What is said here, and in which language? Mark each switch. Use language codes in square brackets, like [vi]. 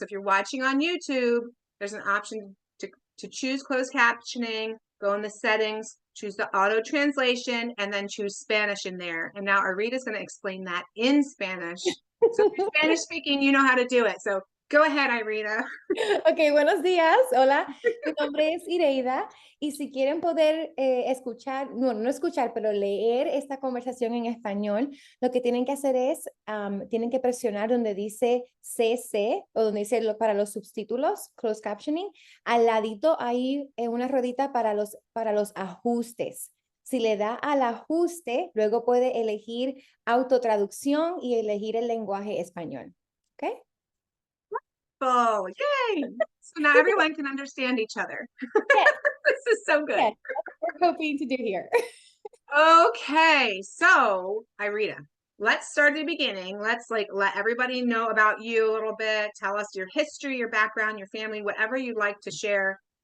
[en] So if you're watching on YouTube, there's an option to choose closed captioning, go in the settings, choose the auto translation, and then choose Spanish in there. And now Ireida is going to explain that in Spanish. So if you're Spanish speaking, you know how to do it. So go ahead, Ireida. [es] Ok, buenos días. Hola, mi nombre es Ireida y si quieren poder escuchar, no escuchar, pero leer esta conversación en español, lo que tienen que hacer es, tienen que presionar donde dice CC o donde dice para los subtítulos, closed captioning. Al ladito hay una ruedita para los ajustes. Si le da al ajuste, luego puede elegir autotraducción y elegir el lenguaje español. ¿Ok? [en] Oh, yay! So now everyone can understand each other. Yes. This is so good. Yes, that's what we're hoping to do here. Okay, so Ireida, let's start at the beginning. Let's let everybody know about you a little bit. Tell us your history, your background, your family, whatever you'd like to share.